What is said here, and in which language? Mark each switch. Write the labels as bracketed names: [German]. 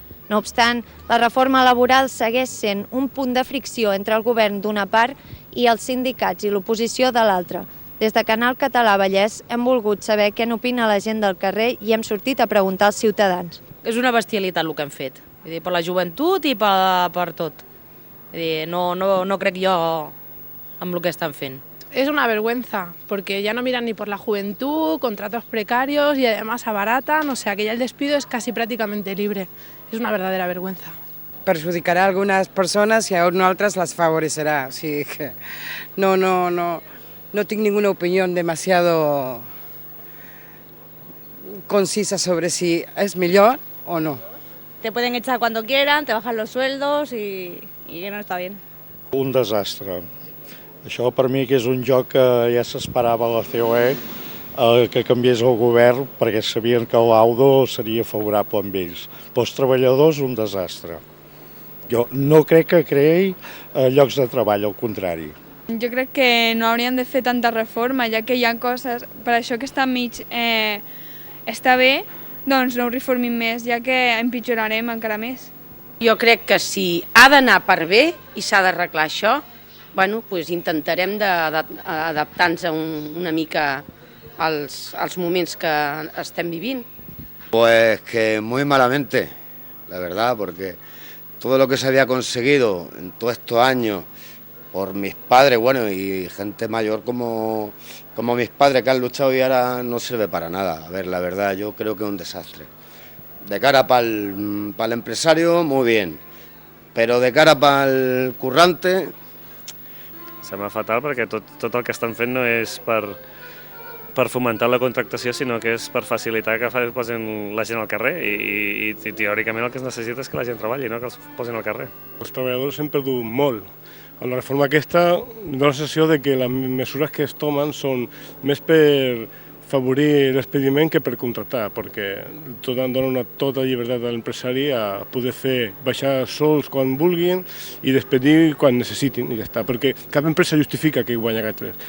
[Catalan] No obstant, la reforma laboral segueix sent un punt de fricció entre el govern d'una part i els sindicats i l'oposició de l'altra. Des de Canal Català Vallès hem volgut saber què n'opina la gent del carrer i hem sortit a preguntar als ciutadans. És una bestialitat el que hem fet, per la joventut i per tot. No crec jo amb el que estan fent. [Spanish] Es una vergüenza, porque ya no miran ni por la juventud, contratos precarios y además abaratan, o sea que ya el despido es casi prácticamente libre. Es una verdadera vergüenza. Perjudicará a algunas personas y a otras las favorecerá. [Catalan] O sigui que [Spanish] no tengo ninguna opinión demasiado concisa sobre si es mejor o no. Te pueden echar cuando quieran, te bajan los sueldos y no está bien. Un desastre. [Catalan] Això per mi que és un joc que ja s'esperava a la COE que canviés el govern perquè sabien que l'Audo seria favorable amb ells. Pels treballadors, un desastre. Jo no crec que creï llocs de treball, al contrari. Jo crec que no haurien de fer tanta reforma, ja que hi ha coses, per això que està mig està bé, doncs no ho reformin més, ja que empitjorarem encara més. Jo crec que si ha d'anar per bé i s'ha d'arreglar això, doncs intentarem d'adaptar-nos una mica als moments que estem vivint. [Spanish] Pues que muy malamente, la verdad, porque todo lo que se había conseguido en todos estos años por mis padres, y gente mayor como mis padres que han luchado y ahora no sirve para nada. A ver, la verdad, yo creo que es un desastre. De cara para el empresario, muy bien, pero de cara para el currante... [Catalan] Sembla fatal perquè tot el que estan fent no és per fomentar la contractació, sinó que és per facilitar que posin la gent al carrer i teòricament el que es necessita és que la gent treballi, no que els posin al carrer. Els treballadors hem perdut molt. Amb la reforma aquesta dona la sensació de que les mesures que es tomen són més per favorir l'expediment que per contractar, perquè dona tota llibertat a l'empresari a poder baixar sols quan vulguin i despedir quan necessitin, i ja està, perquè cap empresa justifica que guanya calés.